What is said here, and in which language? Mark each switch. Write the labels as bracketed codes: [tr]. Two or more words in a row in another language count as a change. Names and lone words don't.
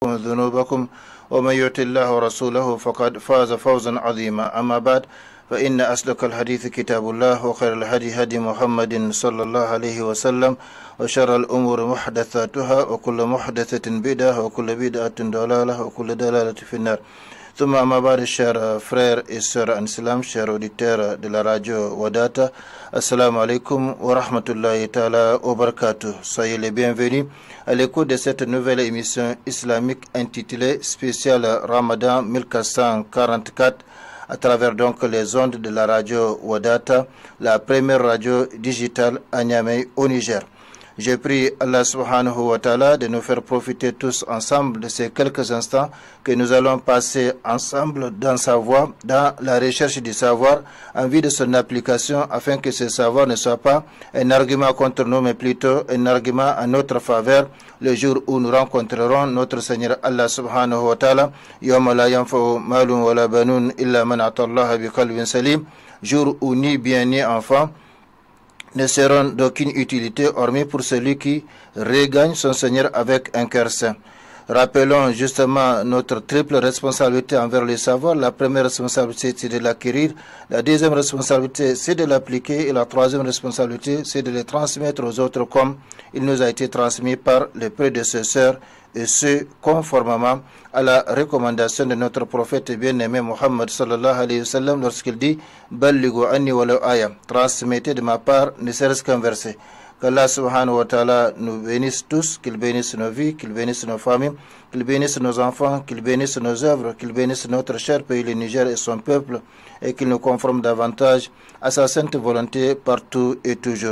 [ar] لكم ذنوبكم ومن يطع الله ورسوله فقد فاز فوزا عظيما. أما بعد فإن أصدق الحديث كتاب الله وخير الهدي هدي محمد صلى الله عليه وسلم وشر الأمور محدثاتها وكل محدثة بدعة وكل بدعة ضلالة وكل ضلالة في النار. ثم أما بعد, [fr] chers frères et sœurs en islam, chers auditeurs de la radio Wadata, [ar] السلام عليكم ورحمة الله تعالى وبركاته. [fr] Soyez les bienvenus à l'écoute de cette nouvelle émission islamique intitulée spéciale Ramadan 1444 à travers donc les ondes de la radio Wadata, la première radio digitale à Niamey au Niger. Je prie [ar] الله سبحانه وتعالى [fr] de nous faire profiter tous ensemble de ces quelques instants que nous allons passer ensemble dans sa voie, dans la recherche du savoir, en vue de son application, afin que ce savoir ne soit pas un argument contre nous, mais plutôt un argument en notre faveur, le jour où nous rencontrerons notre Seigneur [ar] الله سبحانه وتعالى, يوم لا ينفع مال ولا بنون إلا من أتى الله بقلب سليم, [fr] jour où ni bien ni enfant ne seront d'aucune utilité hormis pour celui qui regagne son Seigneur avec un cœur saint. Rappelons justement notre triple responsabilité envers le savoir. La première responsabilité, c'est de l'acquérir. La deuxième responsabilité, c'est de l'appliquer. Et la troisième responsabilité, c'est de le transmettre aux autres comme il nous a été transmis par les prédécesseurs, et ce, conformément à la recommandation de notre prophète bien-aimé Muhammad [ar] صلى الله عليه وسلم [fr] lorsqu'il dit « [ar] بلغوا عني ولو آية [fr] » transmettez de ma part ne serait-ce qu'un verset. Qu' [ar] الله سبحانه وتعالى [fr] nous bénisse tous, qu'il bénisse nos vies, qu'il bénisse nos familles, qu'il bénisse nos enfants, qu'il bénisse nos œuvres, qu'il bénisse notre cher pays, le Niger et son peuple, et qu'il nous conforme davantage à sa sainte volonté partout et toujours.